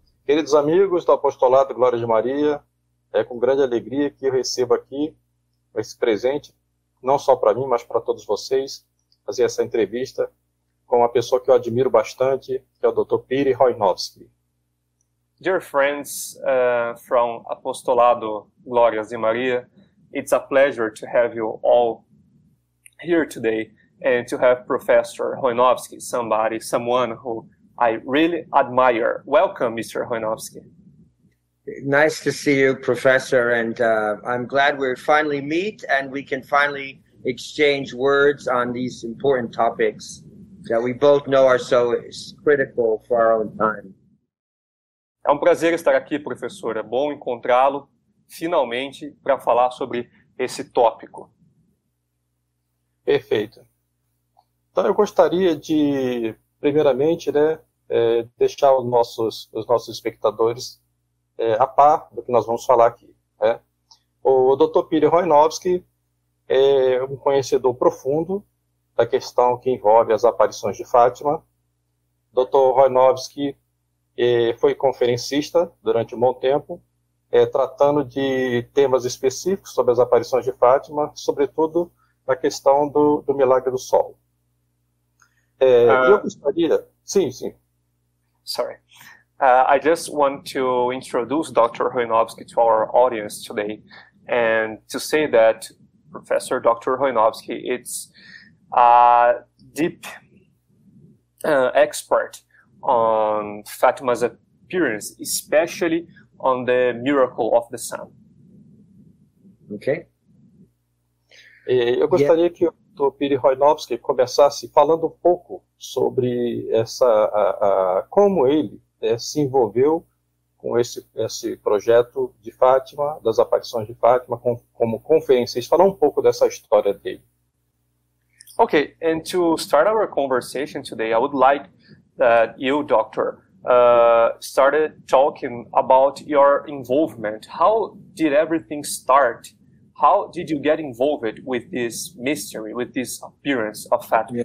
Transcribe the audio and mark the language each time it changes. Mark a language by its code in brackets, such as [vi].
[pt] Queridos amigos do Apostolado Glória de Maria, é com grande alegria que eu recebo aqui esse presente, não só para mim, mas para todos vocês, fazer essa entrevista com uma pessoa que eu admiro bastante, que é o Dr. Chojnowski. [en] Dear friends from Apostolado Glórias de Maria, it's a pleasure to have you all here today and to have Professor Chojnowski, someone who I really admire. Welcome, Mr. Chojnowski. Nice to see you, Professor, and I'm glad we finally meet and we can finally exchange words on these important topics that we both know are so critical for our own time. [pt] É um prazer estar aqui, professor. É bom encontrá-lo, finalmente, para falar sobre esse tópico. Perfeito. Então, eu gostaria de, primeiramente, deixar os nossos espectadores a par do que nós vamos falar aqui. Né? O Dr. Chojnowski é um conhecedor profundo da questão que envolve as aparições de Fátima. Dr. Chojnowski foi conferencista durante um bom tempo, tratando de temas específicos sobre as aparições de Fátima, sobretudo na questão do milagre do sol. Eu gostaria... Sim. [en] Sorry. I just want to introduce Dr. Chojnowski to our audience today and to say that Professor Dr. Chojnowski is a deep expert on Fatima's appearance, especially on the miracle of the sun. Okay. [pt] Eu gostaria que o Dr. Chojnowski começasse falando um pouco sobre como ele se envolveu com esse projeto de Fátima, das aparições de Fátima, como conferencista. Falar um pouco dessa história dele. [en] Okay, and to start our conversation today, I would like that you, Doctor, started talking about your involvement. How did everything start? How did you get involved with this mystery, with this appearance of Fatima?